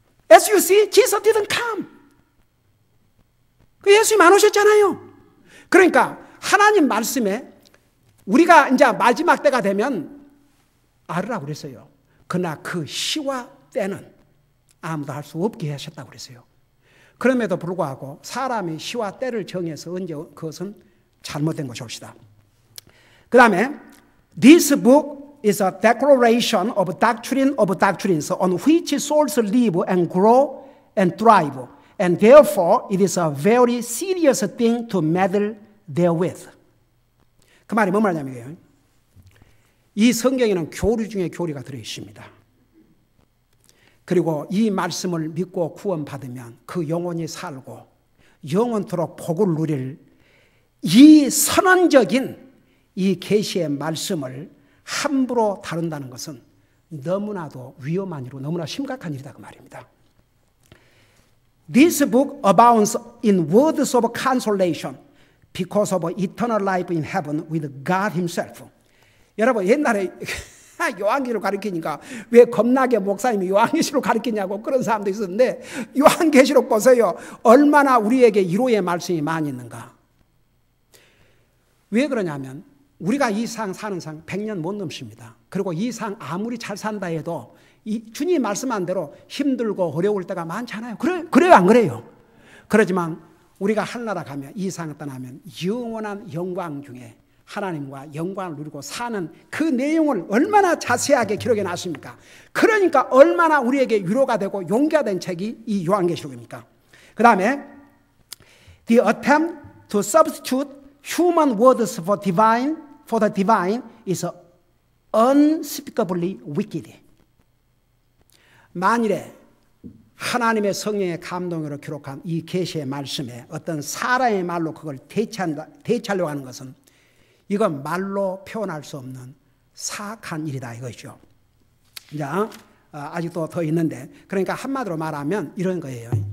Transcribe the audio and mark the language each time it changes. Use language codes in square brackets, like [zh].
[en] As you see, Jesus didn't come. [ko] 예수님 안 오셨잖아요. 그러니까 하나님 말씀에 우리가 이제 마지막 때가 되면 알으라고 그랬어요. 그러나 그 시와 때는 아무도 할 수 없게 하셨다고 그랬어요. 그럼에도 불구하고 사람이 시와 때를 정해서 언제 그것은 잘못된 것이옵시다. 그 다음에 [en] This book is a declaration of doctrine of doctrines on which souls live and grow and thrive. And therefore it is a very serious thing to meddle therewith. [ko] 그 말이 뭔 말이냐면 이 성경에는 교리 중에 교리가 들어있습니다. 그리고 이 말씀을 믿고 구원받으면 그 영혼이 살고 영원토록 복을 누릴 이 선언적인 이 계시의 말씀을 함부로 다룬다는 것은 너무나도 위험한 일이고 너무나 심각한 일이다 그 말입니다. [en] This book abounds in words of consolation because of eternal life in heaven with God himself. [ko] 여러분 옛날에 요한계시록 가르치니까 왜 겁나게 목사님이 요한계시록 가르치냐고 그런 사람도 있었는데 요한계시록 보세요. 얼마나 우리에게 위로의 말씀이 많이 있는가. 왜 그러냐면 우리가 이 상 사는 상 100년 못 넘습니다. 그리고 이 상 아무리 잘 산다 해도 주님이 말씀한 대로 힘들고 어려울 때가 많잖아요. 그래요 안 그래요? 그러지만 우리가 하늘나라 가면 이 상을 떠나면 영원한 영광 중에 하나님과 영광을 누리고 사는 그 내용을 얼마나 자세하게 기록해 놨습니까? 그러니까 얼마나 우리에게 위로가 되고 용기가 된 책이 이 요한계시록입니까? 그 다음에 [en] The attempt to substitute human words for the divine is unspeakably wicked. [ko] 만일에 하나님의 성령의 감동으로 기록한 이 계시의 말씀에 어떤 사람의 말로 그걸 대체하려고 하는 것은 이건 말로 표현할 수 없는 사악한 일이다 이거죠. 자, 아직도 더 있는데, 그러니까 한마디로 말하면 이런 거예요.